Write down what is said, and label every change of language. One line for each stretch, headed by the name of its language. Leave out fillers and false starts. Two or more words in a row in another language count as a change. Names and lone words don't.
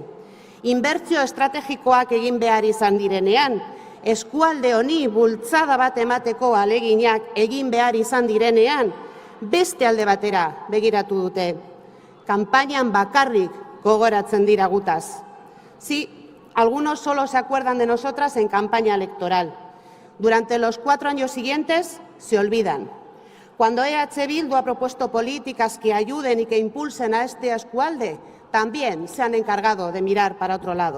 Basque: Inbertsio estrategikoak egin behar izan direnean, eskualde honi bultzada bat emateko ahaleginak egin behar izan direnean, beste alde batera begiratu dute. Kanpainan bakarrik gogoratzen dira gutaz.
Spanish: Sí, algunos solo se acuerdan de nosotras en campaña electoral. Durante los 4 años siguientes se olvidan. Cuando EH Bildu ha propuesto políticas que ayuden y que impulsen a este eskualde, también se han encargado de mirar para otro lado.